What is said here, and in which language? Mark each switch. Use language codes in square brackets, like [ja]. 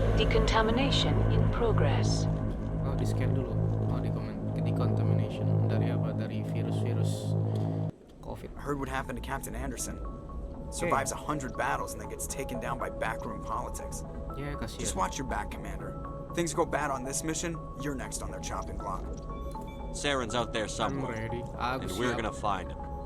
[en] Decontamination in progress. [id] Oh, di scan dulu. Oh, decontamination dari apa? Dari virus COVID. [en] I heard what happened to Captain Anderson. Survives 100 battles and then gets taken down by backroom politics. [id] Ya, kasihan. [en] Just watch your back, Commander. Things go bad on this mission, you're next on their chopping block. Saren's out there somewhere, ready. and we're gonna find him.